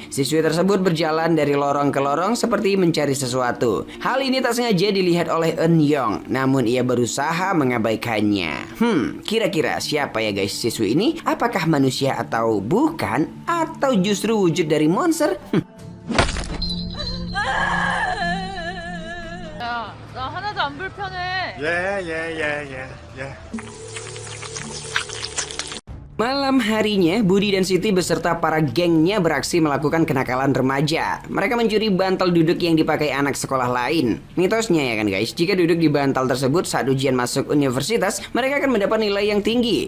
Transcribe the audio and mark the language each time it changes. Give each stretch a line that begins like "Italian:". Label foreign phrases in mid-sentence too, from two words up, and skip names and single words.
Indonesian: Siswi tersebut berjalan dari lorong ke lorong seperti mencari sesuatu. Hal ini tak sengaja dilihat oleh Eun-young, namun ia berusaha mengabaikannya. Kira-kira siapa ya guys siswi ini? Apakah manusia atau bukan? Atau justru wujud dari monster?
Korean: 야, 나 하나도 안 불편해.
Indonesian: Malam harinya, Budi dan Siti beserta para gengnya beraksi melakukan kenakalan remaja. Mereka mencuri bantal duduk yang dipakai anak sekolah lain. Mitosnya ya kan guys, jika duduk di bantal tersebut saat ujian masuk universitas, mereka akan mendapat nilai yang tinggi.